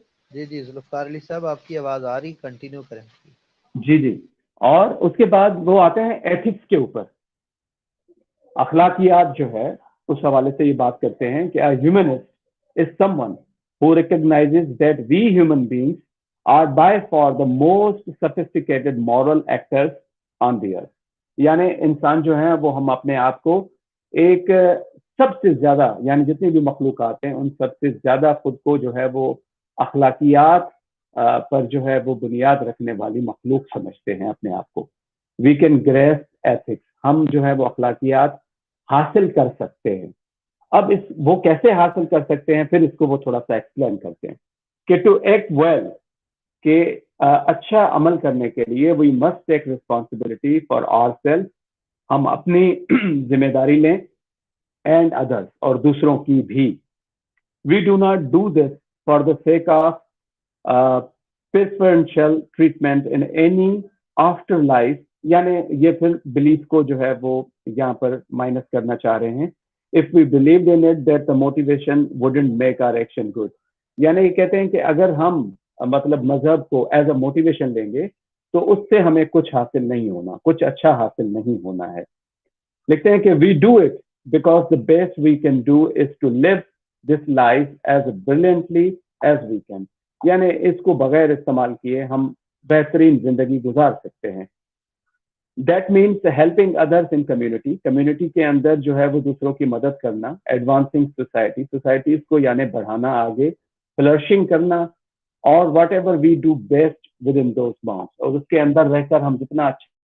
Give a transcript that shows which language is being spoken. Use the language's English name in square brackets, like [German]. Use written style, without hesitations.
[Urdu] جی ذوالفقار علی صاحب آپ کی آواز آ رہی, کنٹینیو کریں. جی اور اس کے بعد وہ آتے ہیں ایتھکس کے اوپر. اخلاقیات جو ہے اس حوالے سے یہ بات کرتے ہیں کہ [English] Humanist is someone who recognizes that we human beings are by far the most sophisticated moral actors on the earth. [Urdu] یعنی انسان جو ہیں وہ ہم اپنے آپ کو ایک سب سے زیادہ, یعنی جتنی بھی مخلوقات ہیں ان سب سے زیادہ خود کو جو ہے وہ اخلاقیات پر جو ہے وہ بنیاد رکھنے والی مخلوق سمجھتے ہیں اپنے آپ کو. [English] We can grasp ethics, [Urdu] ہم جو ہے وہ اخلاقیات حاصل کر سکتے ہیں. اب وہ کیسے حاصل کر سکتے ہیں, پھر اس کو وہ تھوڑا سا ایکسپلین کرتے ہیں کہ [English] to act well, [Urdu] کہ اچھا عمل کرنے کے لیے [English] we must take responsibility for our self, [Urdu] ہم اپنی ذمہ داری لیں, اینڈ ادرس, اور دوسروں کی بھی. [English] we do not do this for the sake of preferential treatment in any after life, [Urdu] یعنی یہ پھر بلیف کو جو ہے وہ یہاں پر مائنس کرنا چاہ رہے ہیں. [English] If we believed in it, that the motivation wouldn't make our action good. [Urdu] یعنی یہ کہتے ہیں کہ اگر ہم مطلب مذہب کو [English] as a motivation [Urdu] لیں گے تو اس سے ہمیں کچھ حاصل نہیں ہونا, کچھ اچھا حاصل نہیں ہونا ہے. لکھتے ہیں کہ [English] we do it because the best we can do is to live this life as brilliantly as we can. [Urdu] یعنی اس کو بغیر استعمال کیے ہم بہترین زندگی گزار سکتے ہیں. [English] That means helping others in community. [Urdu] Community کے اندر جو ہے وہ دوسروں کی مدد کرنا, [English] advancing society, [Urdu] societies کو یعنی بڑھانا آگے, flourishing کرنا, اور [English] whatever we do best within those bounds, [Urdu] اور اس کے اندر رہ کر ہم جتنا اچھا.